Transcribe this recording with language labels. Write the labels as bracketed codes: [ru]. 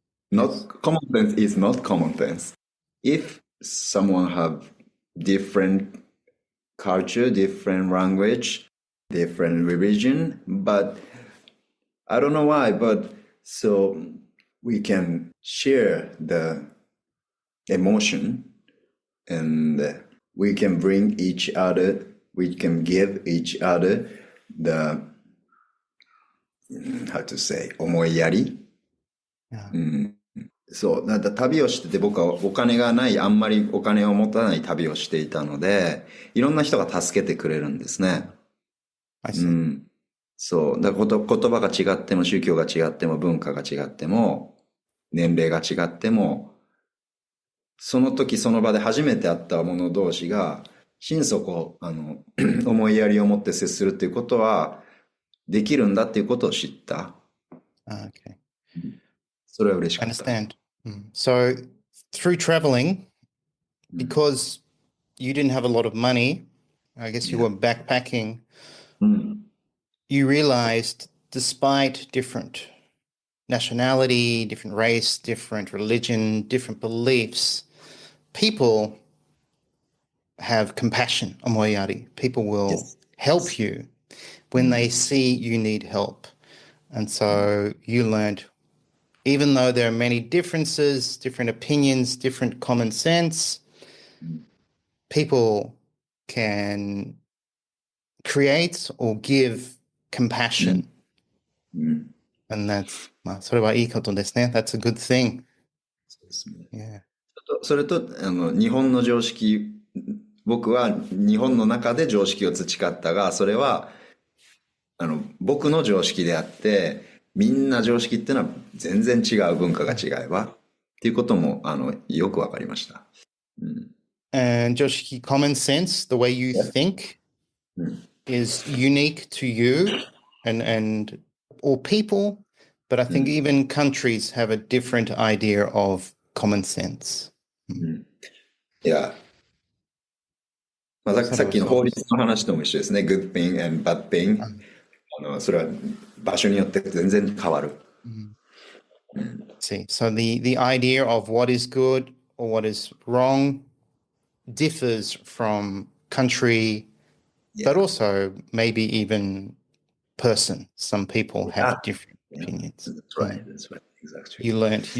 [en] Not common sense is not common sense. If someone have different culture, different language, different religion, but I don't know why, but so we can share the emotion and we can bring each other, we can give each other the, how to say, 思いやり。 [ja] そう、旅をしてて僕はお金がない、あんまりお金を持たない旅をしていたので、いろんな人が助けてくれるんですね。そう、だから言葉が違っても宗教が違っても文化が違っても年齢が違っても、その時その場で初めて会った者同士が心底思いやりを持って接するっていうことはできるんだっていうことを知った。 [en] Okay. [ja] それは嬉しかった。 [en] Understand. So through traveling, because you didn't have a lot of money, I guess you were backpacking, you realized despite different nationality, different race, different religion, different beliefs, people have compassion, omoyari. People will help you when they see you need help. And so you learned, even though there are many differences, different opinions, different common sense, people can create or give compassion. And that's, [ja] それはいいことですね. [en] That's a good thing. [ja] そうですね。 [en] Yeah. [ja] それと日本の常識、僕は日本の中で常識を培ったが、それは僕の常識であって、みんな常識っていうのは全然違う、文化が違えばっていうこともよくわかりました。 [en] And Joshiki, common sense, the way you think is unique to you and all people, but I think even countries have a different idea of common sense. [ja] いや、さっきの法律の話とも一緒ですね。 [en] Good thing and bad thing. [ja] それは場所によって全然変わる。 [en] See, so the idea of what is good or what is wrong differs from country, but also maybe even person. Some people have different opinions. That's right. That's right. Exactly.